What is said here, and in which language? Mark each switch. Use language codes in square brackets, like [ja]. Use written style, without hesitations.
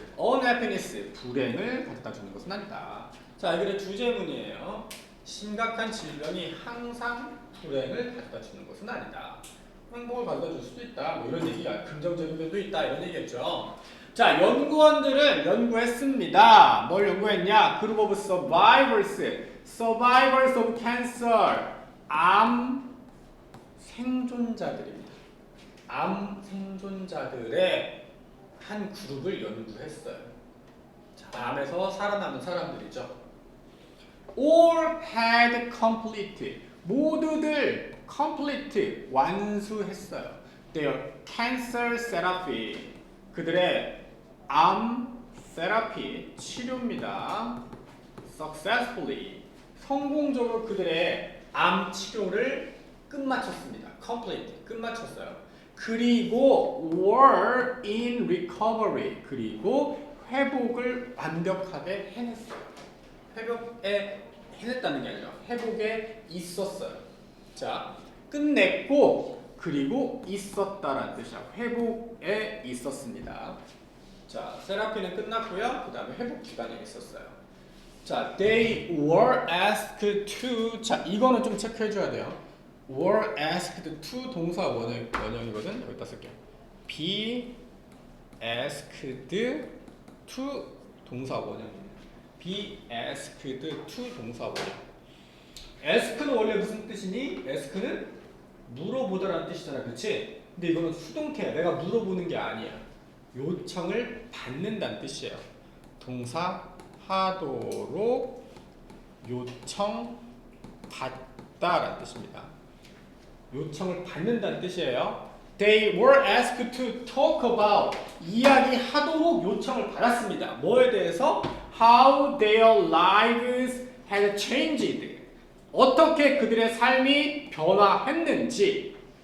[ko] unhappiness, 불행을 가져다 주는 것은 아니다. 자, 이게 주제문이에요. 심각한 질병이 항상 불행을 가져다 주는 것은 아니다. 행복을 가져다 줄 수도 있다. 뭐 이런 얘기가 긍정적인 면도 있다. 이런 얘기겠죠. 자, 연구원들은 연구했습니다. 뭘 연구했냐? [en] Group of survivors of cancer, 암 생존자들입니다. [ko] 암 생존자들의 한 그룹을 연구했어요. 자, 암에서 살아남은 사람들이죠. [en] All had complete, 모두들 complete, 완수했어요. [ko] Their cancer therapy, 그들의 암 테라피, 치료입니다. Successfully, 성공적으로 그들의 암 치료를 끝마쳤습니다. Complete, 끝마쳤어요. 그리고 were in recovery, 그리고 회복을 완벽하게 해냈어요. 회복에 해냈다는 게 아니라 회복에 있었어요. 자, 끝냈고 그리고 있었다라는 뜻이야. 회복에 있었습니다. 자, 세라피는 끝났고요. 그 다음에 회복 기간에 있었어요. [en] 자, they were asked to. [ko] 자, 이거는 좀 체크해줘야 돼요. were asked to 동사 원형이거든. 여기다 쓸게요. be asked to 동사 원형입니다. be asked to 동사 원형. ask는 원래 무슨 뜻이니? ask는 물어보다라는 뜻이잖아, 그렇지? 근데 이거는 수동태야. 내가 물어보는 게 아니야. 요청을 받는다는 뜻이에요. 동사 하도록 요청 받다라는 뜻입니다. 요청을 받는다는 뜻이에요. [en] They were asked to talk about, 이야기하도록 요청을 받았습니다. [ko] 뭐에 대해서? [en] How their lives had changed, 어떻게 그들의 삶이 변화했는지.